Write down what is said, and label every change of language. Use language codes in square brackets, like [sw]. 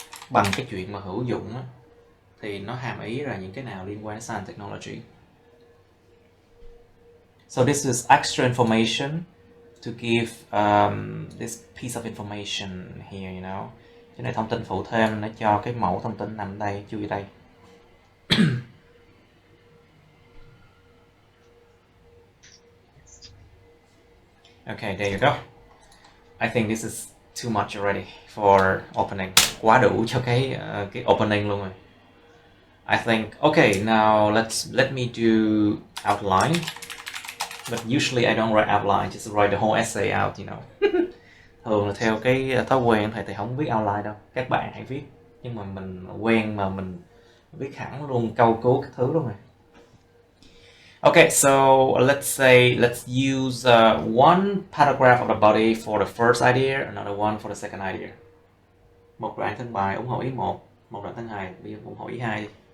[vi] Bằng cái chuyện mà hữu dụng á, thì nó hàm ý là những cái nào liên quan đến [en] science and technology. So this is extra information to give this piece of information here, you know. [vi] Cái này thông tin phụ thêm để cho cái mẫu thông tin nằm đây, chú ý đây. [en] Okay, there you go. I think this is too much already for opening. [vi] Quá đủ cho cái opening luôn rồi. [en] I think, okay, now let me do outline. But usually I don't write outline, just write the whole essay out, you know. [vi] Thường là theo cái thói quen thầy không viết outline đâu. Các bạn hãy viết. Nhưng mà mình quen mà mình viết hẳn luôn câu cú các thứ luôn rồi. [en] Okay, so let's use one paragraph of the body for the first idea, another one for the second idea. [vi] Một đoạn thân bài ủng hộ ý 1, một đoạn thân 2 ủng hộ ý 2.